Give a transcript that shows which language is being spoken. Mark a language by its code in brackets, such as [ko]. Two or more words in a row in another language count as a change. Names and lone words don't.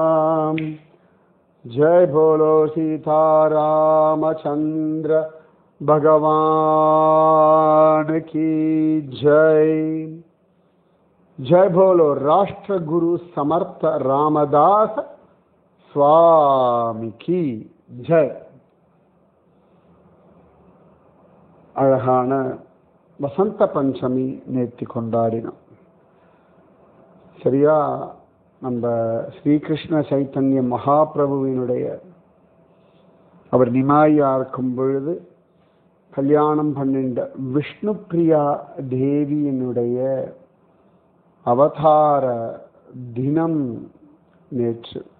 [hi] जय बोलो सीता रामचंद्र भगवान की जय। जय बोलो राष्ट्र गुरु समर्थ रामदास स्वामी की जय। [ta] அழகான வசந்த பஞ்சமி நேத்தி கொண்டாடினோம். சரியா நம்ம ஸ்ரீகிருஷ்ண சைத்தன்ய மகாபிரபுவினுடைய அவர் நிமாயா இருக்கும் பொழுது கல்யாணம் பண்ணின்ற விஷ்ணு பிரியா தேவியினுடைய அவதார தினம் நேற்று.